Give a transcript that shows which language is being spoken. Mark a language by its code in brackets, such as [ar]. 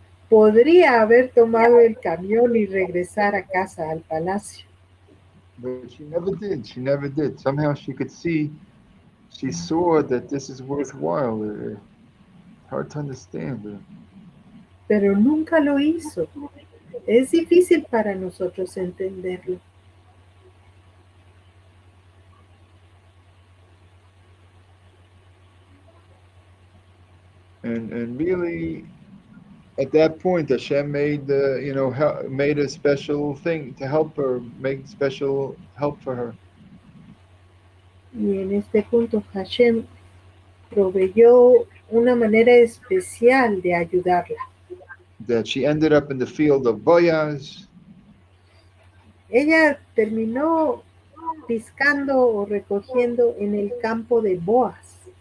[es] Podría haber tomado el camión y regresar a casa al palacio. [en] But she never did. She never did. Somehow she saw that this is worthwhile. Hard to understand. [es] Pero nunca lo hizo. Es difícil para nosotros entenderlo. [en] And really, at that point, Hashem made a special thing to help her, make special help for her. [es] Y en este punto Hashem proveyó una manera especial de ayudarla. [en] That she ended up in the field of Boaz. [es] Ella terminó piscando o recogiendo en el campo de Boaz.